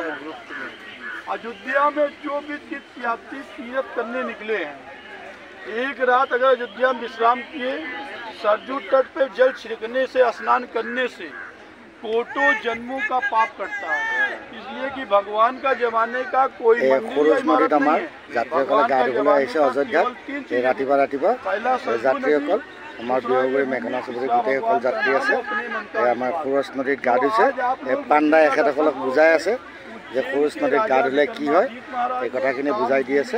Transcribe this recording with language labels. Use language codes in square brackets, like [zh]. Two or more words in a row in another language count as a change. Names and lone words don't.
[hi] अयोध्या में जो भी तीर्थयात्री तीर्थ करने निकले हैं, एक रात अगर अयोध्या में विश्राम किए, सरजू तट पे जल छिड़कने से, स्नान करने से कोटों जन्मों का पाप कटता है। इसलिए कि भगवान का जमाने का कोई मंदिर या इमारत नहीं है। भगवान का जमाने का केवल 3 चीज है। पहला सरजू [as] আমাৰ বিহগুৰি মেঘনা চুবুৰী গোটেইসকল যাত্ৰী আছে। আমাৰ খৰচ নদীত গা ধুইছে। পাণ্ডাই এখেতসকলক বুজাই আছে যে খৰচ নদীত গা ধুলে কি হয়, এই কথাখিনি বুজাই দি আছে।